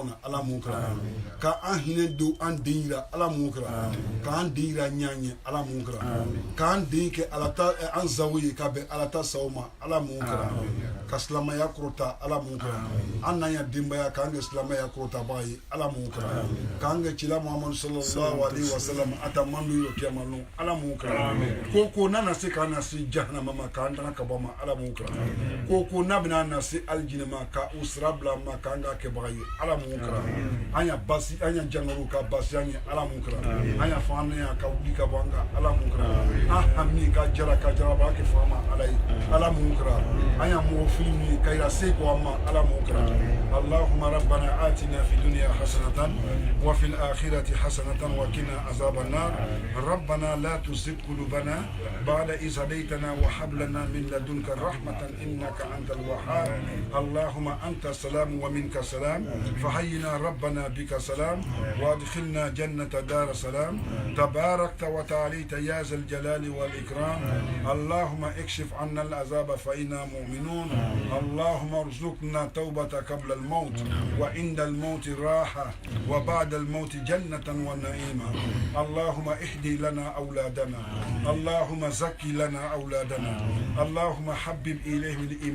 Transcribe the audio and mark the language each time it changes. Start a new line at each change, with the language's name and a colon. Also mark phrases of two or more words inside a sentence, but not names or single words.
Bambara: na ala m'o kɛ amin ka an hinɛ don an den yira ala m'o kɛ amin k'an den yira ɲaɲɛ ala m'o kɛ amin k'an den kɛ ala ta an zawo ye ka bɛn ala ta sawo ma ala m'o kɛ amin ka silamɛya kɔrɔta ala m'o kɛ amin an n'an ya denbaya k'an kɛ silamɛya kɔrɔtabaga ye ala m'o kɛ amin k'an kɛ cila muhamadu
Arabic: صلى الله عليه وسلم
Bambara: a ta man don yɔrɔ kiyama lon ala m'o kɛ amin ko n'a na se k'an na se jahanama ma k'an tanga ka bɔ ma ala m'o kɛ amin ko n'a bɛna na se alijinɛ ma ka u sira bila ma k'an ka kɛbaga ye ala m'o kɛ an ya basi an ya jangaro ka basi an ye ala m'o kɛ an ya fanga ya ka wuli ka bɔ an kan ala m'o kɛ an hami ka jara ba kɛ fama ala ye ala m'o kɛ an ya mɔgɔ fili ka yira se ko an ma ala m'o kɛ
Arabic: اللهم ربنا آتنا في الدنيا حسنة و في الآخرة حسنة وقنا عذاب النار ربنا لا تزغ قلوبنا بعد إذ هديتنا وهب لنا من لدنك رحمة إنك أنت الوهاب اللهم أنت السلام ومنك السلام فحينا ربنا بالسلام وأدخلنا جنة دار السلام تباركت وتعاليت يا ذا الجلال والإكرام اللهم اكشف عنا العذاب فإنا مؤمنون اللهم ارزقنا توبة قبل الموت وعند الموت راحة وبعد الموت جنة ونعيما اللهم اهد لنا أولادنا اللهم زك لنا أولادنا اللهم حبب إليهم